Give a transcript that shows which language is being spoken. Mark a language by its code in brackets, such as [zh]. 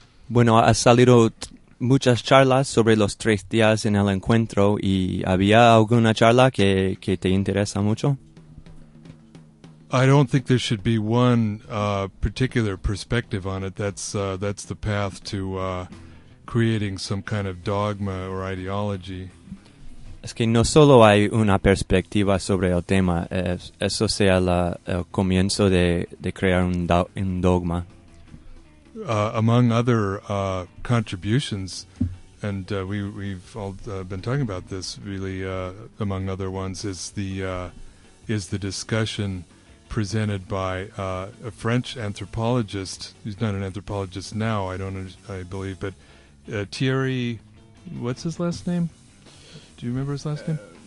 [es] Bueno, ha salido muchas charlas sobre los 3 días en el encuentro, y había alguna charla que te interesa mucho? [en] I don't think there should be one particular perspective on it. That's the path to creating some kind of dogma or ideology. [es] Es que no solo hay una perspectiva sobre el tema, eso sea el comienzo de crear un dogma. [en] Among other contributions, and we've all been talking about this, really, among other ones, is the discussion presented by a French anthropologist. He's not an anthropologist now, I believe, but Thierry, what's his last name? Do you remember his last name?